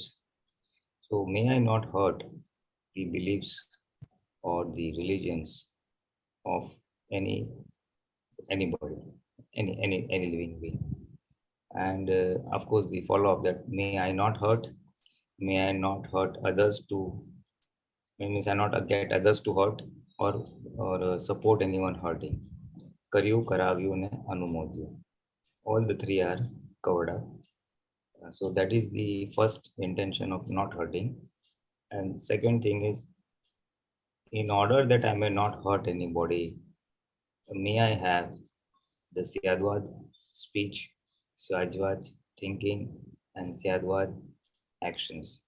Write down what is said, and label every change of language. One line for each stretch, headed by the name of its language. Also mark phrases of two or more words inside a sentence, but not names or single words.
English: So may I not hurt the beliefs or the religions of anybody, any living being. And of course, the follow-up that may I not hurt others to, means I not get others to hurt or support anyone hurting.
Gujarati: કર્યું, કરાવ્યું, ને અનુમોદ્યું.
English: All the three are covered up. So that is the first intention of not hurting. And second thing is, in order that I may not hurt anybody, may I have the Syadvad speech, Syadvad thinking, and Syadvad actions.